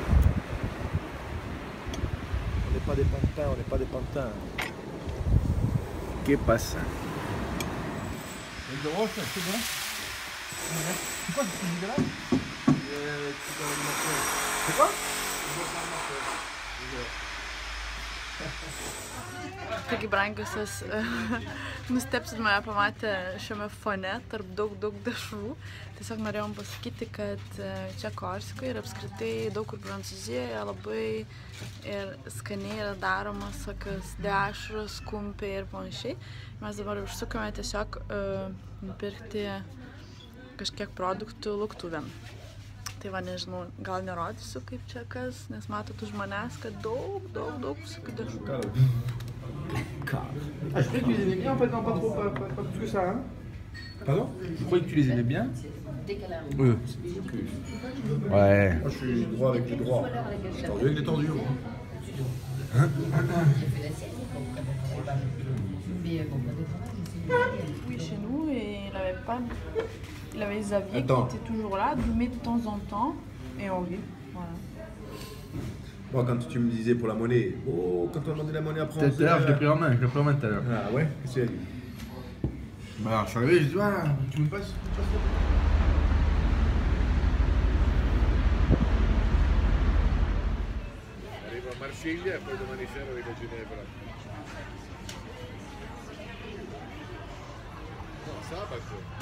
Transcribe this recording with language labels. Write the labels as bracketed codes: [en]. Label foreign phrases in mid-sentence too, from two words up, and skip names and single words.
[fr] On n'est pas des pantins, on n'est pas des pantins. Qu'est-ce passa? De roche, c'est bon? C'est quoi ce dégueulasse? C'est quoi? [lt] Taigi, brangiusios, nustebsit mane pamatę šiame fone tarp daug dešrų. Tiesiog norėjom pasakyti, kad čia Korsikoje ir apskritai daug kur Prancūzijoje labai ir skaniai yra daromas tokios dešros, kumpiai ir panašiai. Mes dabar užsukome tiesiog nupirkti kažkiek produktų luktuvėm. Tai va, nežinau, gal nerodysiu kaip čia kas, nes matot už manęs, kad daug visokių dešrų. [fr] Ah, je croyais que tu les aimais bien en fait, non, pas trop, pas plus que ça, hein. Pardon? Je croyais que tu les aimais bien. Ouais. Moi je suis droit avec les droits. Tordu avec les tordus. Oui, chez nous, et il avait Xavier qui était toujours là, mais de temps en temps, et on vit, voilà. Moi, quand tu me disais pour la monnaie, oh, quand on demandait la monnaie après, Tout à l'heure, je l'ai pris en main tout à l'heure. Ah ouais? Qu'est-ce qu'il a dit? Bah alors, je suis arrivé, je dis, ah, tu me passes? [it] Arrivo a Marsiglia e poi domani sera arrivo a Ginevra. No, sabato.